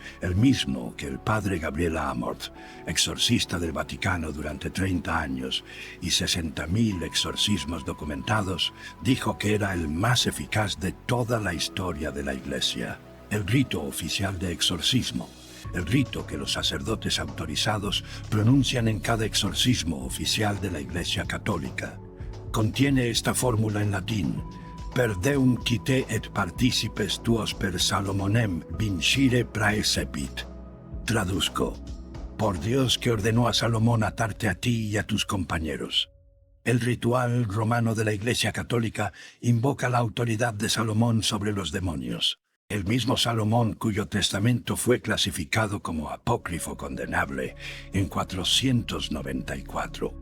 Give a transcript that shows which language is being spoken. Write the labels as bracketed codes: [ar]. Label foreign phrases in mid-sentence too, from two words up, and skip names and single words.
[es] el mismo que el padre Gabriel Amorth, exorcista del Vaticano durante 30 años y 60.000 exorcismos documentados, dijo que era el más eficaz de toda la historia de la Iglesia. El rito oficial de exorcismo, el rito que los sacerdotes autorizados pronuncian en cada exorcismo oficial de la Iglesia Católica, contiene esta fórmula en latín: [la] per Deum quite et participes tuos per Salomonem vincire praecepit. [es] Traduzco: por Dios que ordenó a Salomón atarte a ti y a tus compañeros. El ritual romano de la Iglesia Católica invoca la autoridad de Salomón sobre los demonios. El mismo Salomón, cuyo testamento fue clasificado como apócrifo condenable en 494.